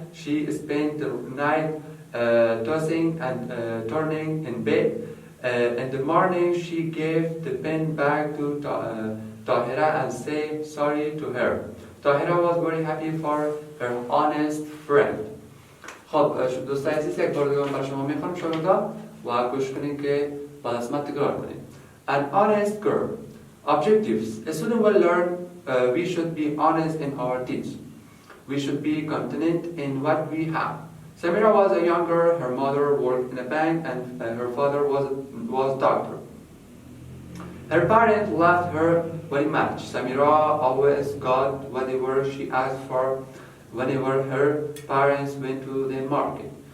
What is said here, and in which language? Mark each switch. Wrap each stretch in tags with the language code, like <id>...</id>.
<en>She spent the night tossing and turning in bed. In the morning, she gave the pen back to Tahira and said sorry to her. Tahira was very happy for her honest friend.</en> <fa>خب دوستان عزیز، یک بار دیگه برای شما میخوام شما و گوش کنین که بعد از من تکرار کنین.</fa> <en>An honest girl. Objectives. A student will learn we should be honest in our deeds. We should be content in what we have. Samira was a young girl. Her mother worked in a bank and her father was doctor. Her parents loved her very much. Samira always got whatever she asked for whenever her parents went to the market.</en>